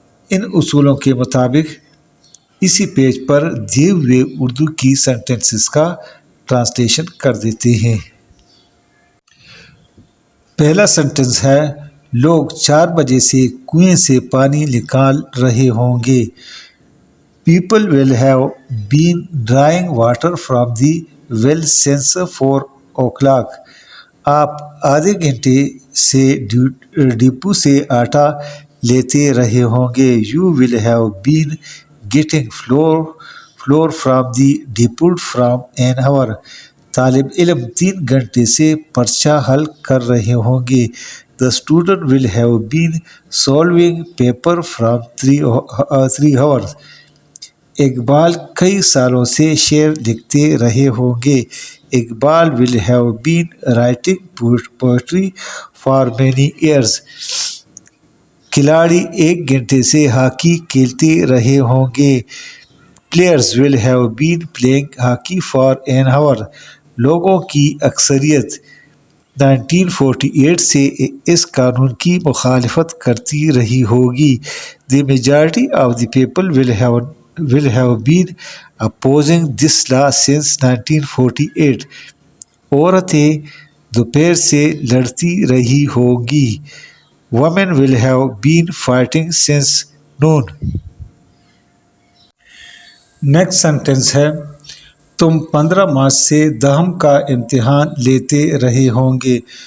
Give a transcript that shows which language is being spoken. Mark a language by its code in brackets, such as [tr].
[ur] ان اصولوں کے مطابق اسی پیج پر دیے ہوئے اردو کی سینٹنسز کا ٹرانسلیشن کر دیتے ہیں. پہلا سینٹنس ہے، لوگ 4 بجے سے کنویں سے پانی نکال رہے ہوں گے. [en] People will have been drawing water from the well since 4 o'clock. [ur] آپ آدھے گھنٹے سے ڈپو سے آٹا لیتے رہے ہوں گے. [en] You will have been getting flour from the depot from an hour. [ur] طالب علم 3 گھنٹے سے پرچہ حل کر رہے ہوں گے. [en] The student will have been solving paper from 3 hours. [ur] Iqbal کئی سالوں سے شعر لکھتے رہے ہوں گے. [en] Iqbal will have been writing poetry for many years. [ur] کھلاڑی 1 گھنٹے سے ہاکی کھیلتے رہے ہوں گے. [en] Players will have been playing hockey for an hour. [ur] لوگوں کی اکثریت 1948 سے اس قانون کی مخالفت کرتی رہی ہوگی. [en] The majority of the people will have been opposing this law since 1948. [ur] عورتیں دوپہر سے لڑتی رہی ہوں گی. [en] Women will have been fighting since noon. [ur] Next sentence ہے، تم 15 مارچ سے 10 کا امتحان لیتے رہے ہوں گے.